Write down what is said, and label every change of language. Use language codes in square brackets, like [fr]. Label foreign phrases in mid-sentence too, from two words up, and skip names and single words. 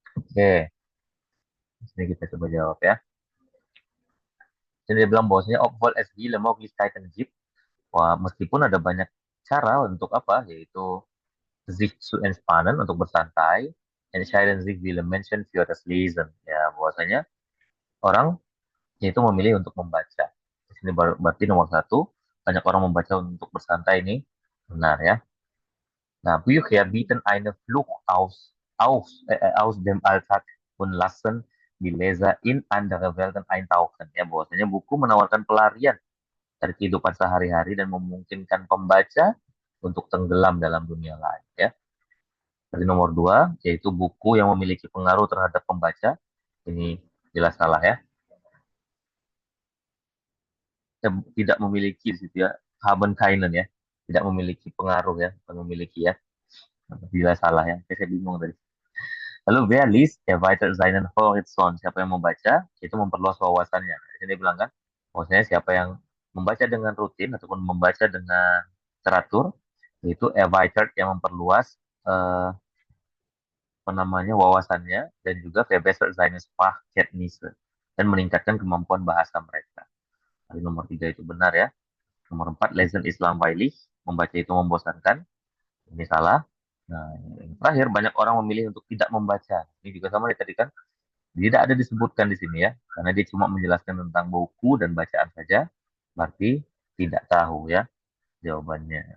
[id] Oke, sini kita coba jawab ya. Jadi dia bilang bahwasanya [de] obwohl es viele Möglichkeiten gibt. [id] Wah, meskipun ada banyak cara untuk apa, yaitu [de] sich zu entspannen, [id] untuk bersantai, [de] entscheiden sich viele Menschen für das Lesen. [id] Ya, bahwasanya orang yaitu memilih untuk membaca. Di sini berarti nomor satu, banyak orang membaca untuk bersantai ini benar ya. Nah, [de] Bücher bieten eine Flucht aus dem Alltag und lassen die Leser in andere Welten eintauchen. [id] Ya, bahwasanya buku menawarkan pelarian dari kehidupan sehari-hari dan memungkinkan pembaca untuk tenggelam dalam dunia lain. Ya. Dari nomor dua, yaitu buku yang memiliki pengaruh terhadap pembaca. Ini jelas salah ya. Tidak memiliki di situ ya. [de] Haben keinen ya. [id] Tidak memiliki pengaruh ya. Bukan memiliki ya. Jelas salah ya. Saya bingung tadi. [de] Lalu wer liest, erweitert seinen Horizont. [id] Siapa yang membaca, itu memperluas wawasannya. Di sini bilang kan, maksudnya siapa yang membaca dengan rutin ataupun membaca dengan teratur, itu erweitert yang memperluas apa namanya wawasannya dan juga [de] verbessert seine Sprachkenntnisse [id] dan meningkatkan kemampuan bahasa mereka. Jadi nomor tiga itu benar ya. Nomor empat, [de] lesen ist langweilig, [id] membaca itu membosankan. Ini salah. Nah, yang terakhir, banyak orang memilih untuk tidak membaca. Ini juga sama nih tadi kan. Tidak ada disebutkan di sini ya, karena dia cuma menjelaskan tentang buku dan bacaan saja, berarti tidak tahu ya jawabannya.